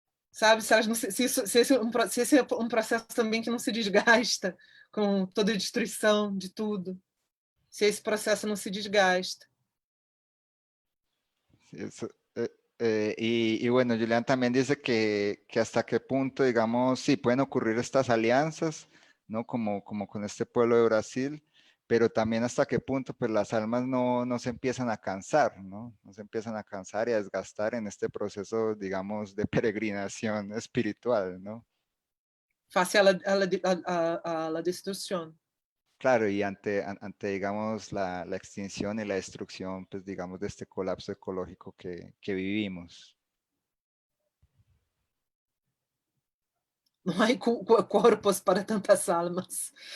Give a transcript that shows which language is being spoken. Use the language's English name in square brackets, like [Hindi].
[Portuguese] Sabe, se, elas não se, se esse é um processo também que não se desgasta com toda a destruição de tudo. Se esse processo não se desgasta. [Spanish] Eso, y bueno, Julián también dice que hasta qué punto, digamos, sí, pueden ocurrir estas alianzas, ¿no? Como con este pueblo de Brasil, pero también hasta qué punto pues las almas no se empiezan a cansar, ¿no? No se empiezan a cansar y a desgastar en este proceso, digamos, de peregrinación espiritual, ¿no? Face a la destrucción. Claro, y ante digamos, la extinción y la destrucción, pues, digamos, de este colapso ecológico que vivimos. [Portuguese] Não há corpos para tantas almas.